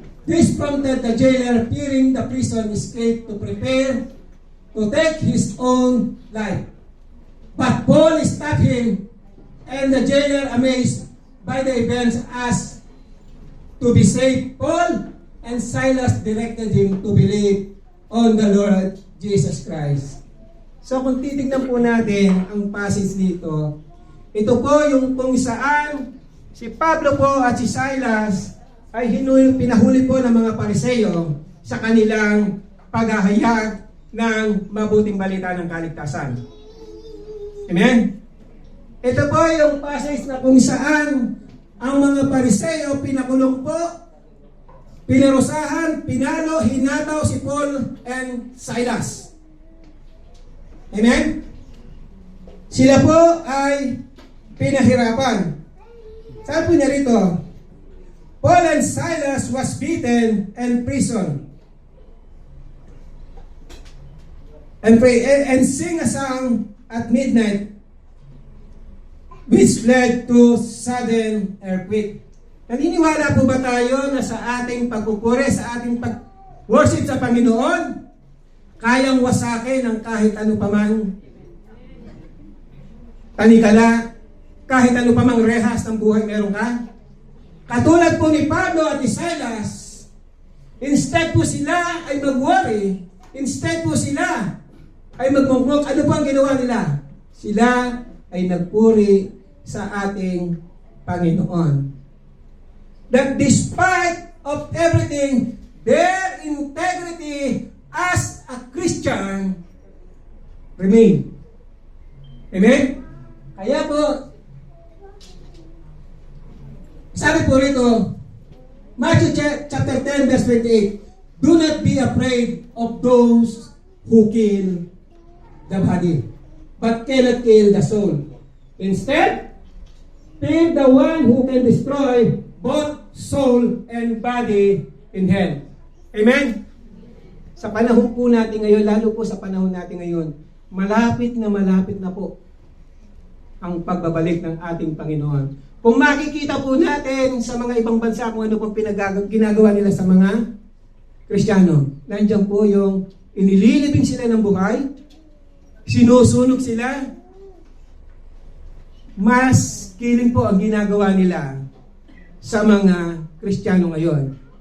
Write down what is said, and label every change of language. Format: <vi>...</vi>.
<en>This prompted the jailer, fearing the prison escape, to prepare to take his own life. But Paul stopped him, and the jailer, amazed by the events, asked to be saved. Paul and Silas directed him to believe on the Lord Jesus Christ.</en> <tl>So kung titignan po natin ang passage dito, ito po yung kung saan si Pablo po at si Silas ay pinahuli po ng mga Pariseo sa kanilang paghahayag ng mabuting balita ng kaligtasan. Amen? Ito po yung passage na kung saan ang mga Pariseo pinakulong po, pinarusahan, pinalo, hinataw si Paul and Silas. Amen? Sila po ay pinahirapan. Sabi po niya rito,</tl> <en>Paul and Silas was beaten and imprisoned, and sing a song at midnight, which led to sudden earthquake.</en> <tl>Naniniwala po ba tayo na sa ating pagpupuri, sa ating pag-worship sa Panginoon, kayang wasakin ng kahit ano pamang tanikala, kahit ano pamang rehas ng buhay meron ka? Katulad po ni Pablo at ni Silas, instead po sila ay mag-worry, instead po sila ay magmumuk, ano po ang ginawa nila? Sila ay nagpuri sa ating Panginoon.</tl> <en>That despite of everything, their integrity as a Christian remain. Amen?</en> <tl>Kaya po, sabi po rito,</tl> <en>Matthew chapter 10 verse 28, do not be afraid of those who kill the body, but cannot kill the soul. Instead, fear the one who can destroy both soul and body in hell. Amen?</en> <tl>Sa panahon po natin ngayon, lalo po sa panahon natin ngayon, malapit na po ang pagbabalik ng ating Panginoon. Kung makikita po natin sa mga ibang bansa kung ano pong ginagawa nila sa mga Kristiyano, nandiyan po yung inililibing sila ng buhay, sinusunog sila, mas killing po ang ginagawa nila sa mga Kristiyano ngayon.</tl>